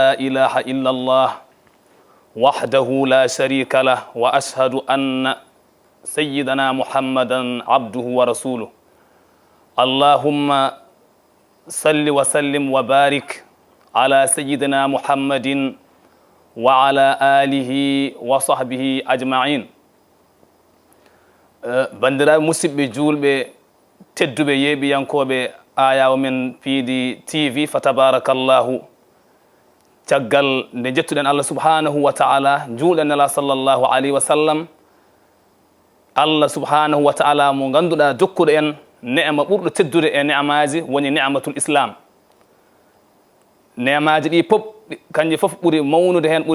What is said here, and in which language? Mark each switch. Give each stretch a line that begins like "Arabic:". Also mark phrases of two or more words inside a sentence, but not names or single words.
Arabic: إله إلا الله وحده لا شريك له وأشهد أن سيدنا محمدا عبده ورسوله اللهم صل وسلم وبارك على سيدنا محمد وعلى آله وصحبه أجمعين
Fula: bandiraɓe musidɓe julɓe tedduɓe yeeɓiyankoɓe ayawo men
Arabic: piidi tv fa tabarakallahu caggal nde jettuɗen الله سبحانه وتعالى juulɗen nela صلى الله عليه وسلم الله سبحانه وتعالى mo ganduɗa dokkuɗo en ne'ama ɓurɗo teddude e ne'amaji woni نعمة الإسلام ne'amaji ɗi pop kanji fof ɓuuri mawnude hen